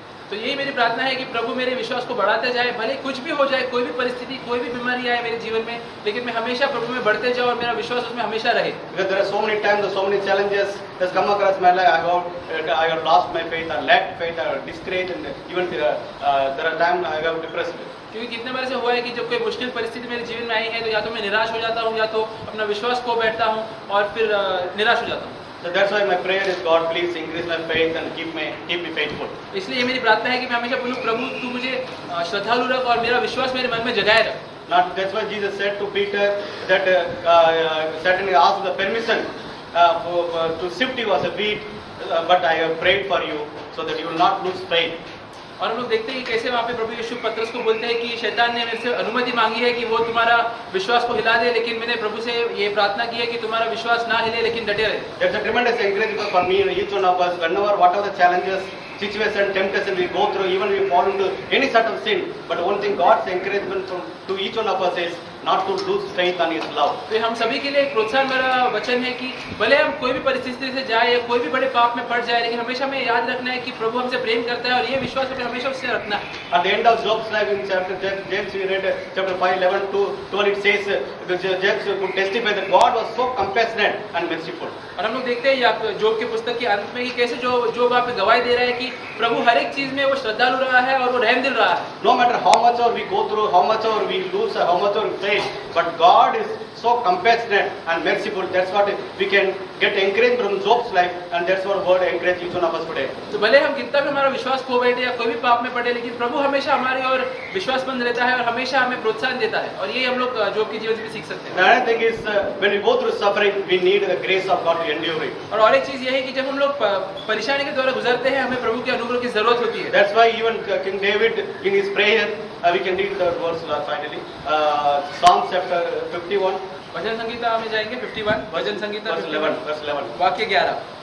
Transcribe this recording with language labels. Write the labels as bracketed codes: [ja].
[hi] तो यही मेरी प्रार्थना है कि प्रभु मेरे विश्वास को बढ़ाते जाए, भले कुछ भी हो जाए, कोई भी परिस्थिति, कोई भी बीमारी आए मेरे जीवन में, लेकिन मैं हमेशा प्रभु में बढ़ते जाऊं और मेरा विश्वास उसमें हमेशा रहे. [en] Because there are so many times, so many challenges that come across my life. I have lost my faith, I lacked faith, I was discouraged, and even there are times I have depressed. [hi] क्योंकि कितने बार ऐसे हुआ है कि जब कोई मुश्किल परिस्थिति मेरे जीवन में आई है तो या तो मैं निराश हो जाता हूँ, या तो अपना विश्वास खो बैठता हूँ और फिर निराश हो जाता हूँ. [en] So that's why my prayer is, God, please increase my faith and keep me faithful. [hi] इसलिए मेरी प्रार्थना है कि मैं हमेशा बोलूं, प्रभु तू मुझे श्रद्धालु रख और मेरा विश्वास मेरे मन में जगाए रख. [en] That's why Jesus said to Peter that Satan asked the permission to sift you as a wheat, but I have prayed for you so that you will not lose faith. [hi] और हम लोग देखते हैं कि कैसे वहाँ पे प्रभु यीशु पतरस को बोलते हैं कि शैतान ने मेरे से अनुमति मांगी है कि वो तुम्हारा विश्वास को हिला दे, लेकिन मैंने प्रभु से ये प्रार्थना की है कि तुम्हारा विश्वास ना हिले लेकिन डटे रहे. [en] That's a tremendous encouragement for me and each one of us. Whenever whatever the challenges, situation, temptation we go through, even we fall into any sort of sin, but one thing God's encouragement to each one of us is not to lose faith on His love. [hi] तो हम सभी के लिए एक प्रोत्साहन भरा वचन है कि भले हम कोई भी परिस्थिति से जाए या कोई भी बड़े पाप में पड़ जाए, लेकिन हमेशा हमें याद रखना है कि प्रभु हमसे प्रेम करता है और ये विश्वास हमें हमेशा उससे रखना है. [en] At the end of Job's life in James we read chapter 5:11 to 12, it says James could testify that God was so compassionate and merciful. [hi] और हम लोग देखते हैं जोब के पुस्तक के अंत में कि कैसे जो वहाँ पे गवाही दे रहा है कि प्रभु हर एक चीज में वो श्रद्धालु रहा है और वो रहम दिल रहा है. [en] No matter how much or we go through, how much or we lose, how much or we fail, but God is so compassionate and merciful. That's what we can get encouraged from Job's life, and that's what word encourage each one of us today. [hi] तो भले हम कितना भी हमारा विश्वास खो बैठे या कोई भी पाप में पड़े, लेकिन प्रभु हमेशा हमारी ओर विश्वासमंद रहता है और हमेशा हमें प्रोत्साहन देता है, और ये हम लोग जोब के जीवन से भी सीख सकते हैं. [en] Another thing is when we go through suffering, we need the grace of God to endure it. [hi] और एक चीज ये है कि जब हम लोग परेशानी के द्वारा गुजरते हैं, हमें प्रभु के अनुग्रह की जरूरत होती है. [en] That's why even King David in his prayer, we can read the verse finally. Psalm chapter 51. [hi] भजन संगीता में जाएंगे 51, भजन संगीता [en] verse 11. [hi] वाक्य 11.